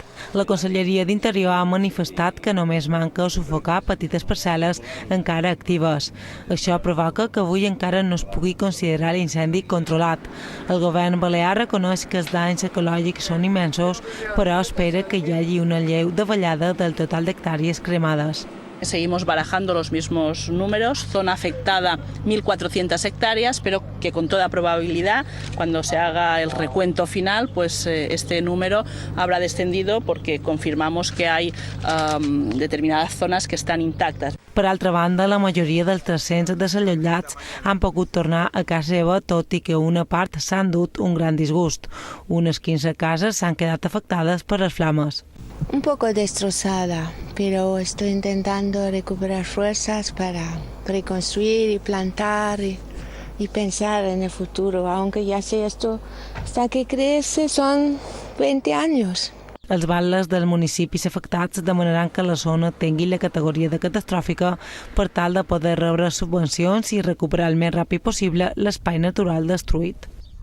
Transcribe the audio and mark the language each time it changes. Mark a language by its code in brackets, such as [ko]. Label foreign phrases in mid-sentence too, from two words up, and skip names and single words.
[ca] La Conselleria d'Interior ha manifestat que només manca sufocar petites parcel·les encara actives. Això provoca que avui encara no es pugui considerar l'incendi controlat. El govern balear reconeix que els danys ecològics són immensos, però espera que hi hagi una lleu davallada del total d'hectàrees cremades. [es] Seguimos barajando los mismos números, zona afectada 1.400 hectáreas, pero que con toda probabilidad, cuando se haga el recuento final, pues este número habrá descendido porque confirmamos que hay determinadas zonas que están intactas. [ca] Per altra banda, la majoria dels 300 desallotjats han pogut tornar a casa seva, tot i que una part s'ha endut un gran disgust. Unes 15 cases s'han quedat afectades per les flames. [es] Un poco destrozada, pero estoy intentando recuperar fuerzas para reconstruir y plantar y pensar en el futuro, aunque ya sé esto, hasta que crece son 20 años. [ca] Els batlles dels municipis afectats demanaran que la zona tingui la categoria de catastròfica per tal de poder rebre subvencions i recuperar el més ràpid possible l'espai natural destruït.